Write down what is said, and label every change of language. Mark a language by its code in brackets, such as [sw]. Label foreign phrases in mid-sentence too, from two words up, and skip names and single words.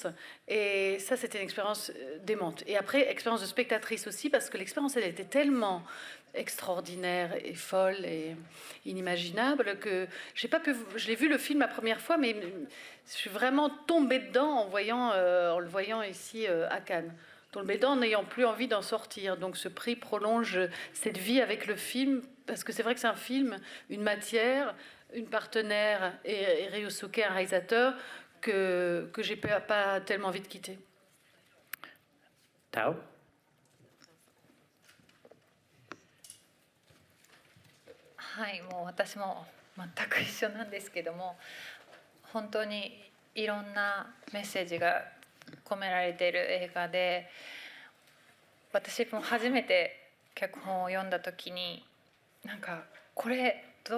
[fr] Et ça, c'était une expérience démente. Et après, expérience de spectatrice aussi, parce que l'expérience, elle était tellement extraordinaire et folle et inimaginable que je l'ai vu le film la première fois, mais je suis vraiment tombée dedans en le voyant ici à Cannes. Tombée dedans en n'ayant plus envie d'en sortir. Donc ce prix prolonge cette vie avec le film, parce que c'est vrai que c'est un film, une matière, une partenaire et Ryosuke, un réalisateur que j'ai pas tellement envie de quitter. Tao? [ja] はい、もう私も全く一緒なんですけども、本当にいろんなメッセージが込められている映画で、私も初めて脚本を読んだ時になんかこれどう